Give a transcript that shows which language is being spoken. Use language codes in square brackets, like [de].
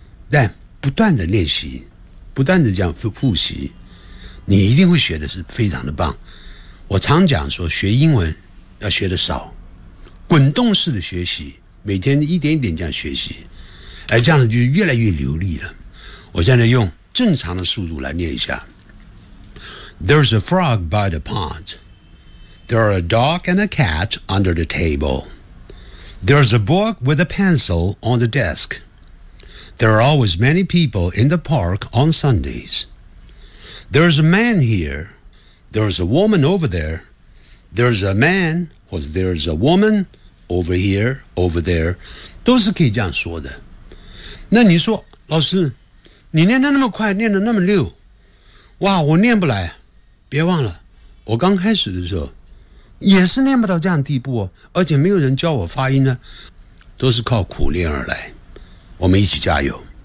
[zh] 但不断的练习不断的这样复习你一定会学的是非常的棒。我常讲说学英文要学的少。滚动式的学习每天一点一点这样学习。而这样子就越来越流利了。 [en] 我现在用正常的速度来念一下 There's a frog by the pond There are a dog and a cat under the table There's a book with a pencil on the desk There are always many people in the park on Sundays There is a man here. There is a woman over there. There is a man, or there is a woman over here, over there. [zh] 都是可以这样说的。那你说，老师，你念得那么快，念得那么溜，哇，我念不来。别忘了，我刚开始的时候也是念不到这样地步，而且没有人教我发音呢，都是靠苦练而来。我们一起加油。